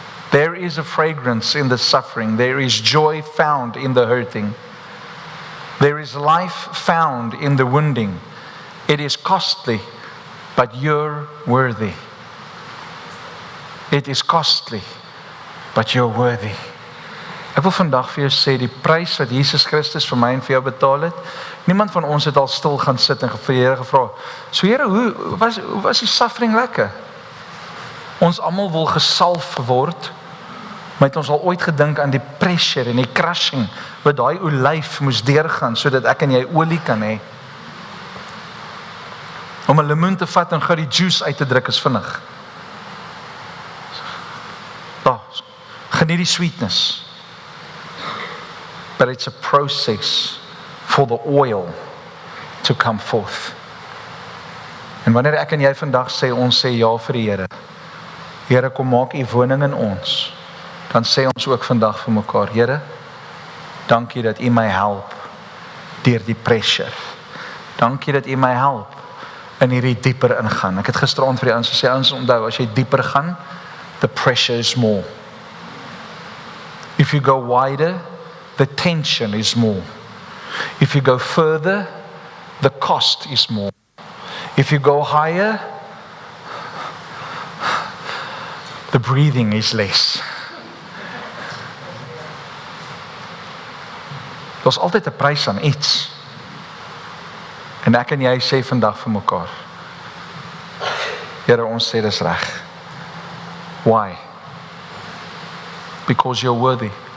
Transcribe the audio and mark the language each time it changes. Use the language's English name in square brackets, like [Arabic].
[English] There is a fragrance in the suffering. There is joy found in the hurting. There is life found in the wounding. It is costly, but you're worthy. It is costly, but you're worthy. [Afrikaans] Ek wil vandag vir jou sê, die prys wat Jesus Christus vir my en vir jou betaal het, niemand van ons het al stil gaan sit en vir die Here gevra, so Here, hoe was die suffering lekker? Ons almal wil gesalf word, maar het ons al ooit gedink aan die pressure en die crushing, wat daai olyf moes deurgaan, sodat ek en jy olie kan hê? Om 'n lemoen te vat en gou die juice uit te druk is vinnig. Geniet die sweetness. [English] But it's a process for the oil to come forth. [Afrikaans] En wanneer ek en jy vandag sê, ons sê ja vir die Here. Here, kom maak u woning in ons. Dan sê ons ook vandag vir mekaar, Here, dankie dat u my help deur die pressure. Dankie dat u my help in hierdie dieper ingaan. Ek het gisteraand vir die ouens gesê, ouens onthou, as jy dieper gaan, [English] the pressure is more. If you go wider, the tension is more. If you go further, the cost is more. If you go higher, the breathing is less. [Afrikaans] Daar's altyd 'n prys aan iets. En ek en jy sê vandag vir mekaar, Here, ons sê dis reg. [English] Why? Because you're worthy.